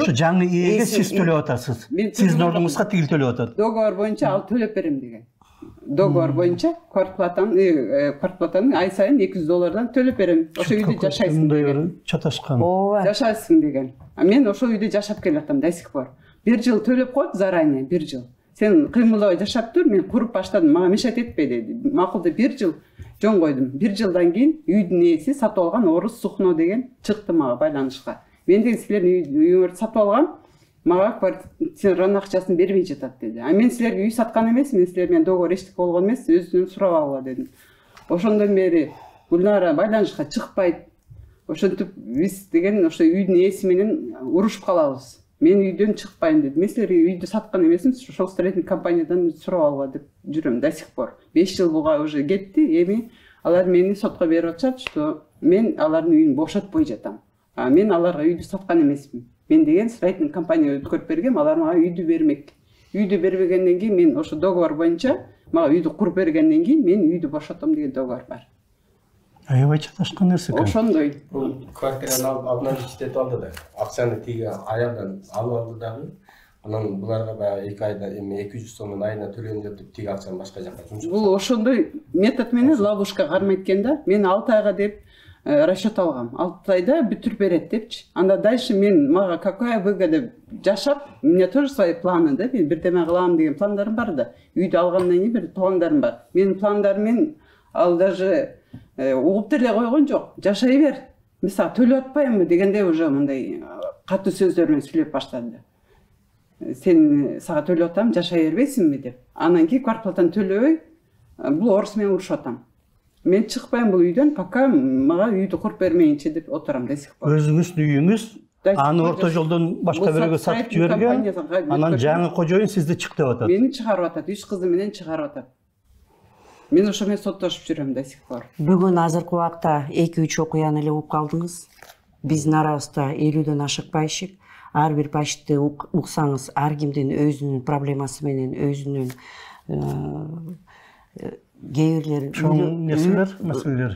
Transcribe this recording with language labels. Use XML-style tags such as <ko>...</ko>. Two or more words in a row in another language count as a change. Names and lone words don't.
<ky>Ошо жаңы ээге ээси- сиз төлөп атасыз. Мен Сиздин төлөп ордуңузга тигил төлөп атат. договор боюнча ал төлөп берем деген. Договор боюнча квартплатаны ай сайын $200 төлөп берем. Ошо үйдө жашайсың деген. Чаташкан. Ооба. Жашайсың деген. Мен ошол үйдө жашап келатам</ky> <ru>до сих пор.</ru> <ky>1 жыл төлөп коет заранее, 1 жыл. Сен кыймылдабай жашап тур, мен куруп баштадым, мага мешать этпей деди. Макул деп 1 жыл жөн койдум. 1 жылдан кийин үйдүн ээси сатып алган Орус Сухно деген чыкты мага байланышка. Мен деген силердин үйүңөрдү сатып алгам, мага квартиранын акчасын бербей жатат деди. А мен силерге үй саткан эмес, мен силер менен договор эчтеке болгон эмес, өзүнөн сурап алгыла дедим. Ошондон бери Гүлнара байланышка чыкпайт. Ошентип биз деген ошо үйдүн ээси менен урушуп калабыз. Мен үйдөн чыкпайм деди. Мен силерге үйдү саткан эмесмин, ошол строительный компаниядан сурап алгыла деп жүрөм</ky> <ru>до сих пор.</ru> <ky>5 жыл буга уже кетти. Эми алар мени сотко берип атышат, что мен алардын үйүн бошотпой жатам. А мен аларга үйдү саткан эмесмин. Мен деген строительный компания өткөрүп бергем, алар мага үйдү бермек. Үйдү бербегенден кийин мен ошо договор боюнча мага үйдү куруп бергенден кийин мен үйдү бошотом деген договор бар. Аябай чаташкан нерсе экен. Ошондой. Бул квартираны алып абдан иштетип алды да. Акчаны тиги аялдан алып алды дагы. Анан буларга баягы 2 айда эми 200 сомдон айына төлөйм деп тиги акчаны башка жакка жумшап. Бул ошондой метод менен ловушка кармайт экен да. Мен 6 айга деп расчет алгам. 6 айда бүтүрүп берет депчи.</ky> <ru>Анда дальше</ru> <ky>мен мага</ky> <ru>какая выгода жашап, у меня тоже свои планы да. Мен бирдеме кылам деген пландарым бар да. Үйдү алгандан кийин бир пландарым бар. Менин пландарым мен ал даже угуп деле койгон жок. Жашай бер. Мен сага төлөп атпаймынбы дегенде уже мындай катуу сөздөр менен сүйлөп баштады. Сен сага төлөп атам, жашай бербейсиңби деп. Анан кийин квартплатаны төлөбөй, бул орус менен урушуп атам. Мен чыкпайм бул үйдөн, пока мага үйдү куруп бермейинчи деп отурам до сих пор. Өзүңүздүн үйүңүз аны орто жолдон башка бирөөгө сатып жиберген. Анан жаңы кожоюн сизди чык деп атат. Мени чыгарып атат, 3 кызы менен чыгарып атат. Мен ошо менен соттошуп жүрөм до сих пор. Бүгүн азыркы убакта 2-3 окуяны эле угуп калдыңыз. Биздин арабызда 50дөн ашык пайшик. Ар бир пайшикти уксаңыз, ар кимдин өзүнүн проблемасы менен, өзүнүн кээ бирлер маселелер.</ru>